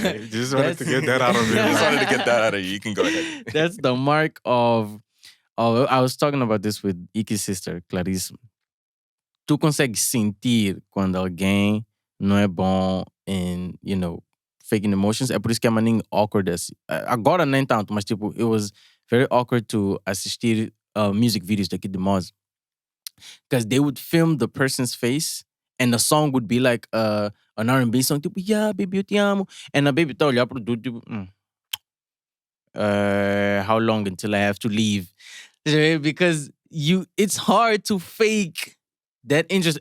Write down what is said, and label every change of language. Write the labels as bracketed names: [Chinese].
[English] Just wanted to get that out of you. You can go ahead. That's the mark of I was talking about this with Iki's sister, Clarice. [Portuguese] Tu consegues sentir quando alguém não é bom [English] in, faking emotions. [Portuguese] É por isso que é maninho awkward. Agora nem tanto, mas tipo, [English] it was very awkward to [Portuguese] assistir [English] music videos [Portuguese] daqui de Moz. [English] Because they would film the person's face and the song would be like an R&B song, [Portuguese] tipo, [English] yeah, baby, [Portuguese] eu te amo. [English] And a baby [Portuguese] tá olhar pro [English] dude, tipo, how long until I have to leave? Because it's hard to fake that interest.